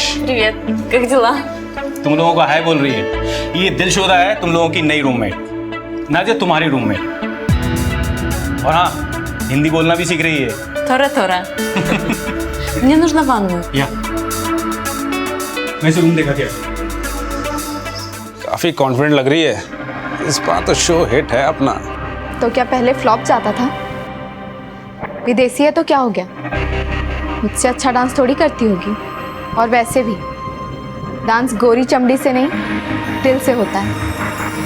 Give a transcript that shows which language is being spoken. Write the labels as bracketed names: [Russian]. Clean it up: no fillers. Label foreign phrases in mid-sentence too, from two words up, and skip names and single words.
[Russian] Привет, как дела? [Hindi] तुम लोगों को हाय बोल रही है। ये दिलशोदा है तुम लोगों की नई रूममेट, नाजिया तुम्हारी रूममेट। और हाँ, हिंदी बोलना भी सीख रही है। [Russian] थोड़ा Мне нужна ванную. [Hindi] या मैं इसे रूम देखा क्या? काफी कॉन्फिडेंट लग रही है। इस बार तो शो हिट है अपना। तो क्या पहले फ्लॉप जाता था? विदेशी है तो क्या हो गया? मुझसे अच्छा डांस थोड़ी करती होगी। और वैसे भी डांस गोरी चमड़ी से नहीं, दिल से होता है।